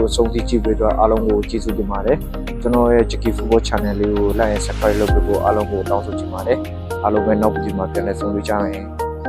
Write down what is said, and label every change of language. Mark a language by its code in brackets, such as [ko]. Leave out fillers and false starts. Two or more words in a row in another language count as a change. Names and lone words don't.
[my] အဆုံးထိကြည့်ပေးတော့အားလုံးကိုကျေးဇူးတင်ပါတယ်ကျွန်တော်ရဲ့ GK Football Channel လေးကို [en] like and subscribe [my] လုပ်ပေးဖို့အားလုံးကိုတောင်းဆိုချင်ပါတယ်အားလုံးပဲနောက်ဗီဒီယိုမှာပြန်လည်ဆုံတွေ့ကြမယ်